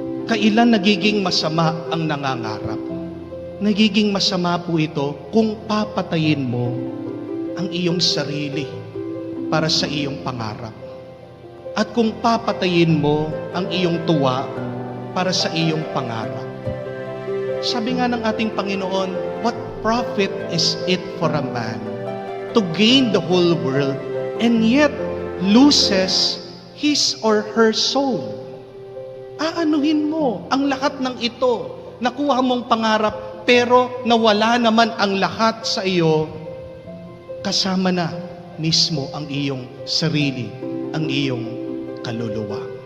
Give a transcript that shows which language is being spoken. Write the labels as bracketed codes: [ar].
[tl] Kailan nagiging masama ang nangangarap? Nagiging masama po ito kung papatayin mo ang iyong sarili para sa iyong pangarap. At kung papatayin mo ang iyong tuwa para sa iyong pangarap. Sabi nga ng ating Panginoon, [en] what profit is it for a man to gain the whole world and yet loses his or her soul? [tl] Aanuhin mo ang lahat ng ito, nakuha mong pangarap, pero nawala naman ang lahat sa iyo, kasama na mismo ang iyong sarili, ang iyong kaluluwa.